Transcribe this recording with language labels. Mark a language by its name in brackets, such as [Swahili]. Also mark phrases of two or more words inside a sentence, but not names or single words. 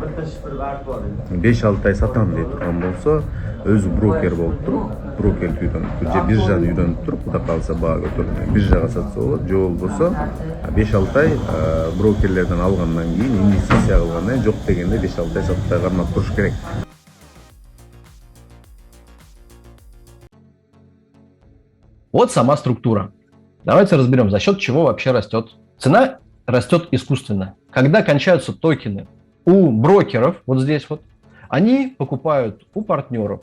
[Kyrgyz] 5-6 ай сатам дей турган болсо, өзү брокер болуп туруп, брокерлик үйдөн же биржаны үйдөнүп туруп, кудай кааласа баа көтөрүп, биржага сатса болот, же болбосо 5-6 ай брокерлерден алгандан кийин инвестиция кылгандан кийин жок дегенде 5-6 ай сатпай кармап туруш керек. [Russian] Вот сама структура. Давайте разберем, за счет чего вообще растет. Цена растет искусственно. Когда кончаются токены у брокеров, вот здесь вот, они покупают у партнеров.